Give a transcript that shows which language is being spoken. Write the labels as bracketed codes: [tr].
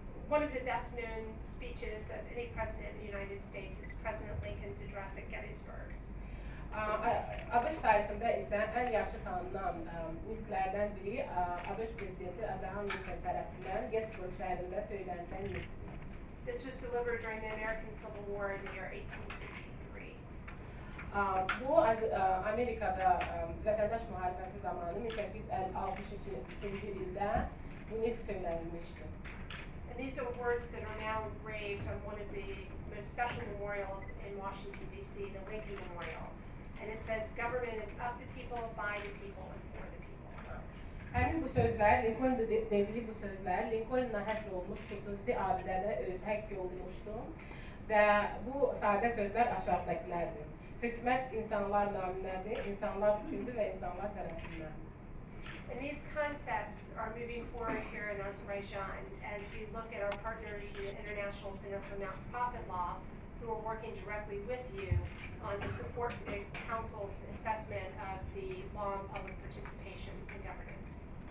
[en] One of the best known speeches of any president in the United States is President Lincoln's address at Gettysburg. [az] ABŞ tarixində isə ən yaxşı tanınan nitqlərdən biri ABŞ prezidenti Abraham Lincoln tərəfindən Gettysburg şəhərində söylənilən nitqdir. [en] This was delivered during the American Civil War in the year 1863. [az] Bu Amerikada vətəndaş müharibəsi zamanı 1863-cü ildə bu nitq söylənilmişdir. [en] And these are words that are now engraved on one of the most special memorials in Washington, D.C., the Lincoln Memorial. And it says, government is of the people, by the people, and for the people. [az] Həmin bu sözlər, Lincoln dediyi bu sözlər, Lincoln'la həsr olmuş xüsusi abidədə həkk olunmuşdur və bu sadə sözlər aşağıdakilərdir. Hökumət insanlar naminədir, insanlar üçündür və insanlar tərəfindən. [en] And these concepts are moving forward here in Azerbaijan as we look at our partners, the International Center for Not-for-Profit Law, who are working directly with you on the support for the Council's assessment of the law on public participation in governance.